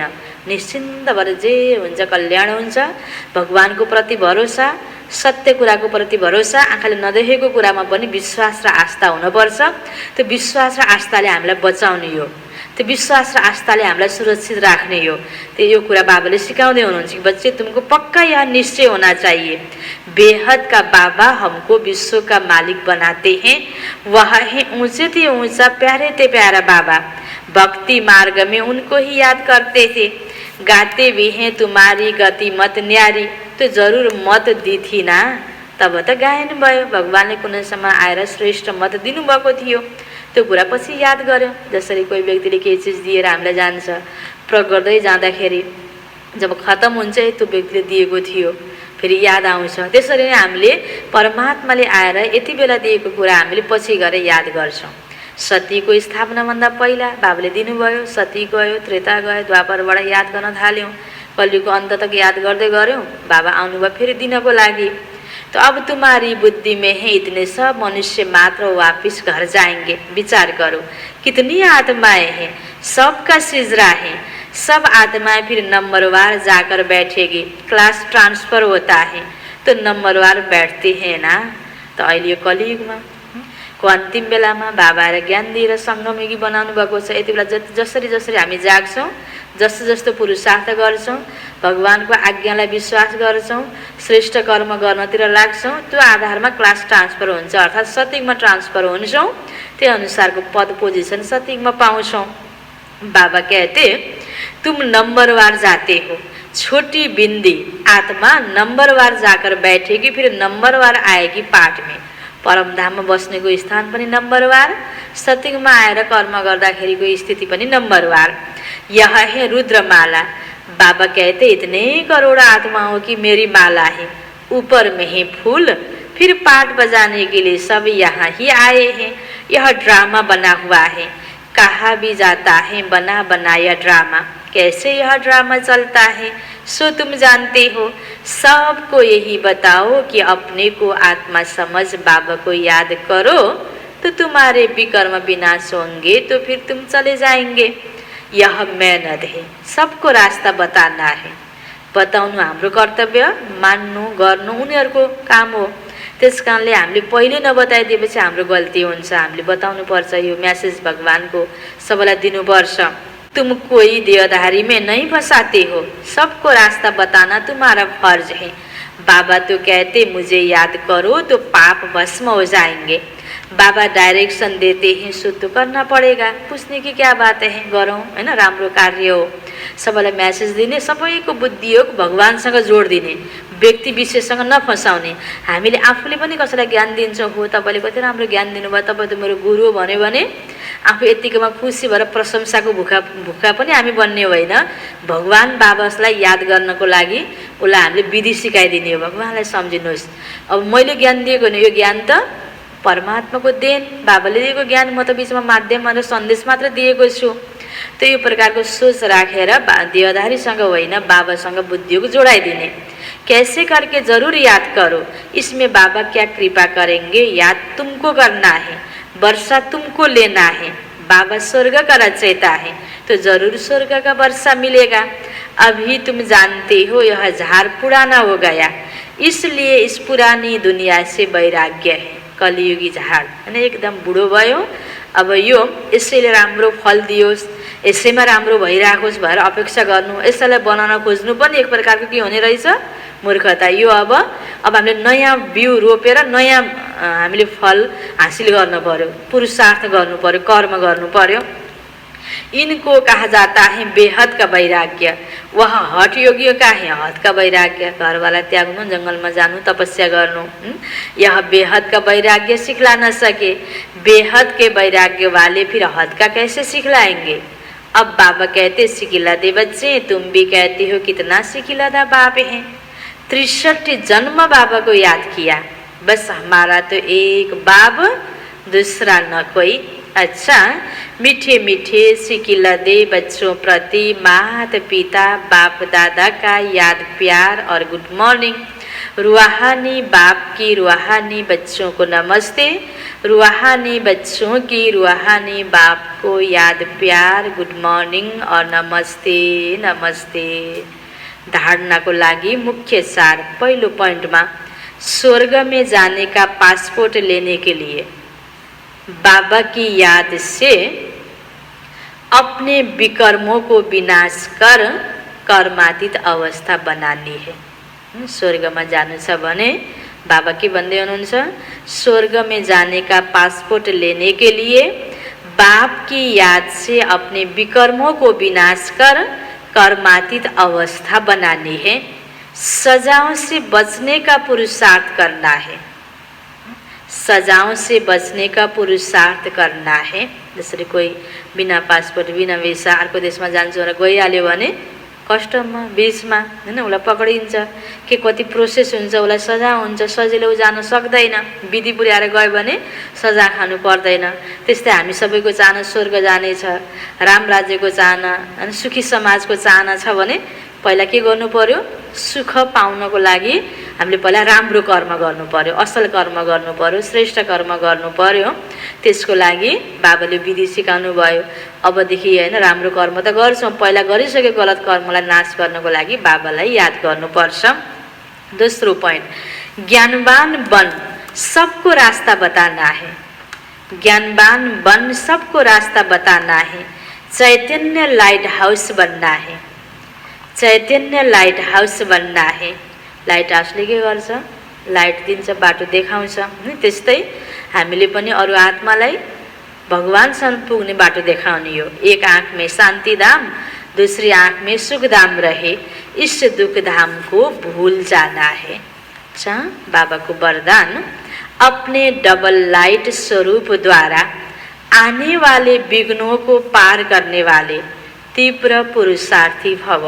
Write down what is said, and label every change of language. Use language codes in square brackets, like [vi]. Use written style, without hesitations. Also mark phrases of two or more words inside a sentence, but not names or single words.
[ne] निश्चिन्त भएर जे हुन्छ कल्याण हुन्छ। भगवानको प्रति भरोसा, सत्य कुराको प्रति भरोसा, आँखाले नदेखेको कुरामा पनि विश्वास र आस्था हुनुपर्छ। त्यो विश्वास र आस्थाले हामीलाई बचाउने हो, त्यो विश्वास र आस्थाले हामीलाई सुरक्षित राख्ने हो। त्यो यो कुरा बाबाले सिकाउँदै हुनुहुन्छ [hi] कि बच्चे तुमको पक्का यह निश्चय होना चाहिए, बेहद का बाबा हमको विश्व का मालिक बनाते हैं, वह है ऊंचे से ऊंचा प्यारे ते प्यारा बाबा। भक्ति मार्ग में उनको ही याद करते थे, गाते भी हैं तुम्हारी गति मत न्यारी। तो जरूर मत दी थी ना, [ne] तब त गायन भयो। भगवानले कुनै समय आएर श्रेष्ठ मत दिनुभएको थियो। त्यो कुरा पछि याद गर्यो। जसरी कोही व्यक्तिले केही चिज दिएर हामीलाई जान्छ, प्रयोग गर्दै जाँदाखेरि जब खतम हुन्छ त्यो व्यक्तिले दिएको थियो फेरि याद आउँछ। त्यसरी नै हामीले परमात्माले आएर यति बेला दिएको कुरा हामीले पछि गएर याद गर्छौँ। सतीको स्थापनाभन्दा पहिला बाबाले दिनुभयो, सती गयो, त्रेता गयो, द्वापरबाट याद गर्न थाल्यौँ, कलियुगको अन्त तक याद गर्दै गऱ्यौँ। बाबा आउनुभयो फेरि दिनको लागि। [hi] तो अब तुम्हारी बुद्धि में है इतने सब मनुष्य मात्र वापिस घर जाएंगे। विचार करो कितनी आत्माएं हैं, सबका सिजरा है। सब आत्माएं फिर नंबरवार जाकर बैठेगी। [en] class transfer [hi] होता है तो नंबरवार बैठते हैं ना। [ne] तो अहिले यो कलियुगमा को अन्तिम बेलामा बाबा आएर ज्ञान दिएर सङ्गमयुगी बनाउनु भएको छ। यति बेला जसरी जसरी हामी जाग्छौँ, जस्तो जस्तो पुरुषार्थ गर्छौँ, भगवानको आज्ञालाई विश्वास गर्छौँ, श्रेष्ठ कर्म गर्नतिर लाग्छौँ, त्यो आधारमा [en] class transfer [ne] हुन्छ, अर्थात् सतयुगमा ट्रान्सफर हुन्छौँ। त्यही अनुसारको पद पोजिसन सतयुगमा पाउँछौँ। [hi] बाबा कहते तुम नंबरवार जाते हो, छोटी बिंदी आत्मा नंबरवार जाकर बैठेगी, फिर नंबरवार आएगी पाठ में। [ne] परमधाममा बस्नेको स्थान पनि नम्बरवार, सतयुगमा आएर कर्म गर्दाखेरिको स्थिति पनि नम्बरवार। [hi] यह है रुद्रमाला। बाबा कहते इतने करोड़ आत्माओं की मेरी माला है, ऊपर में है फूल, फिर पाठ बजाने के लिए सब यहाँ ही आए हैं। यह ड्रामा बना हुआ है, कहा भी जाता है बना बनाया ड्रामा। कैसे यह ड्रामा चलता है सो तुम जानते हो। सबको यही बताओ कि अपने को आत्मा समझ बाबा को याद करो तो तुम्हारे विकर्म विनाश होंगे, तो फिर तुम चले जाएंगे। यह मेहनत है, सबको रास्ता बताना है। [ne] बताउनु हाम्रो कर्तव्य, मान्नु गर्नु उनीहरूको काम हो। त्यस कारणले हामीले पहिले नबताइदिएपछि हाम्रो गल्ती हुन्छ। हामीले बताउनु पर्छ, यो मेसेज भगवानको सबैलाई दिनुपर्छ। [hi] तुम कोई देहधारी में नहीं फंसाते हो, सबको रास्ता बताना तुम्हारा फर्ज है। बाबा तो कहते मुझे याद करो तो पाप भस्म हो जाएंगे। बाबा डायरेक्शन देते हैं, सो तो करना पड़ेगा। पूछने की क्या बात है, [ne] गरौँ हैन, राम्रो कार्य हो। सबैलाई मेसेज दिने, सबैको बुद्धि योग भगवानसँग जोडिदिने, व्यक्ति विशेषसँग नफसाउने। हामीले आफूले पनि कसैलाई ज्ञान दिन्छौँ, हो तपाईँले कति राम्रो ज्ञान दिनुभयो, तपाईँ त मेरो गुरु हो भन्यो भने आफू यत्तिकोमा खुसी भएर प्रशंसाको भुखा पनि हामी बन्ने होइन। भगवान बाबालाई याद गर्नको लागि उसलाई हामीले विधि सिकाइदिने हो। भगवानलाई सम्झिनुहोस्, अब मैले ज्ञान दिएको नि यो ज्ञान त परमात्माको देन, बाबाले दिएको ज्ञान, म त बिचमा माध्यम र सन्देश मात्र दिएको छु। तो यो प्रकारको सोच राखेर देहधारीसँग होइन बाबासँग बुद्धियोग जोडाइदिने। [hi] कैसे करके जरूर याद करो, इसमें बाबा क्या कृपा करेंगे, याद तुमको करना है, वर्षा तुमको लेना है। बाबा स्वर्ग का रचयिता है तो जरूर स्वर्ग का वर्षा मिलेगा। अभी तुम जानते हो यह झाड़ पुराना हो गया, इसलिए इस पुरानी दुनिया से वैराग्य है। [ne] कलियुगी झाड़ हैन एकदम बुढो भयो, अब यो यसैले राम्रो फल दियोस्, यसैमा राम्रो भइराखोस् भनेर अपेक्षा गर्नु, यसैलाई बनाउन खोज्नु पनि एक प्रकारको के हुने रहेछ, मूर्खता। यो अब हामीले नयाँ बिउ रोपेर नयाँ हामीले फल हासिल गर्नु पर्यो, पुरुषार्थ गर्नु पर्यो, कर्म गर्नु पर्यो। [hi] इनको कहा जाता है बेहद का वैराग्य। वह हठ योगियों का है हद का वैराग्य। [ne] घरवाला त्याग्नु, जंगलमा जानु, तपस्या गर्नु। [hi] यह बेहद का वैराग्य सिखला न सके, बेहद के वैराग्य वाले फिर हद का कैसे सिखलाएंगे। अब बाबा कहते सिखिला दे बच्चे, तुम भी कहते हो कितना सिखिलादा बाप है। 63 जन्म बाबा को याद किया, बस हमारा तो एक बाप दूसरा न कोई। अच्छा, मीठे मीठे सिखिलादे बच्चों प्रति माता पिता बाप दादा का याद प्यार और [en] good morning. [hi] रूहानी बाप की रूहानी बच्चों को नमस्ते, रूहानी बच्चों की रूहानी बाप को याद प्यार [en] good morning [hi] और नमस्ते नमस्ते। [ne] धारणा को लागि मुख्य सार पहिलो पॉइंटमा [hi] स्वर्ग में जाने का पासपोर्ट लेने के लिए बाबा की याद से अपने विकर्मों को विनाश कर कर्मातीत अवस्था बनानी है। स्वर्ग में [ne] जानु छ भने बाबा के भन्दै हुनुहुन्छ, [hi] स्वर्ग में जाने का पासपोर्ट लेने के लिए बाप की याद से अपने विकर्मों को विनाश कर कर्मातीत अवस्था बनानी है। सजाओं से बचने का पुरुषार्थ करना है, सजाओं से बचने का पुरुषार्थ करना है। [ne] जसरी कोही बिना पासपोर्ट बिना भिसा अर्को देशमा जान्छ र गइहाल्यो भने कस्टममा बिचमा हैन उसलाई पक्रिन्छ, के कति प्रोसेस हुन्छ, उसलाई सजाय हुन्छ, सजिलो जान सक्दैन, विधि पुर्याएर गयो भने सजा खानु पर्दैन। त्यस्तै हामी सबैको चाहना स्वर्ग जाने छ, राम राज्यको चाहना अनि सुखी समाजको चाहना छ भने पहिला के गर्नु पर्यो, सुख पाउनको लागि हामीले पहिला राम्रो कर्म गर्नु पर्यो, असल कर्म गर्नु पर्यो, श्रेष्ठ कर्म गर्नु पर्यो। त्यसको लागि बाबाले विधि सिकाउनु भयो। अबदेखि हैन राम्रो कर्म त गर्छौं, पहिला गरिसकेको गलत कर्मलाई नाश गर्नको लागि बाबालाई याद गर्नुपर्छ। दोस्रो पॉइंट, [hi] ज्ञानवान बन सबको रास्ता बताना है। ज्ञानवान बन सबको रास्ता बताना है। चैतन्य [en] light house [hi] बनना है, चैतन्य [en] light house [hi] बनना है। [ne] लाइट हाउसले के गर्छ, लाइट दिन्छ, बाटो देखाउँछ। त्यस्तै हामीले पनि अरु आत्मालाई भगवानसम्म पुग्ने बाटो देखाउने हो। [hi] एक आँख में शांति धाम, दूसरी आँख में सुख धाम रहे, इस दुख धाम को भूल जाना है। अच्छा, बाबा को वरदान, अपने [en] double light [hi] स्वरूप द्वारा आने वाले विघ्नों को पार करने वाले तीव्र पुरुषार्थी भव।